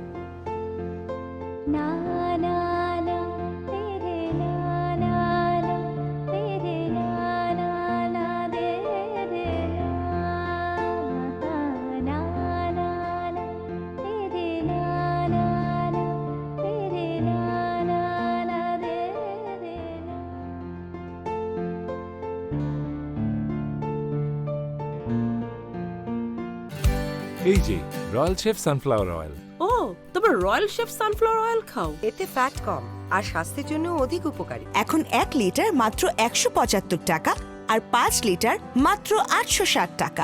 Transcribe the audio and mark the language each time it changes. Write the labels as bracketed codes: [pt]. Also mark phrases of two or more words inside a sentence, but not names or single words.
[bn] ना ना ना तेरे ना ना ना तेरे ना ना ना दे रे ना ना ना ना तेरे ना ना ना तेरे ना ना ना दे रे ना। এই যে রয়্যাল শেফ সানফ্লাওয়ার অয়েল। ও তবে রয়্যাল শেফ সানফ্লাওয়ার অয়েল খাও। এতে ফ্যাট কম আর স্বাস্থ্যের জন্য অধিক উপকারী। এখন 1 লিটার মাত্র 175 টাকা আর 5 লিটার মাত্র 860 টাকা।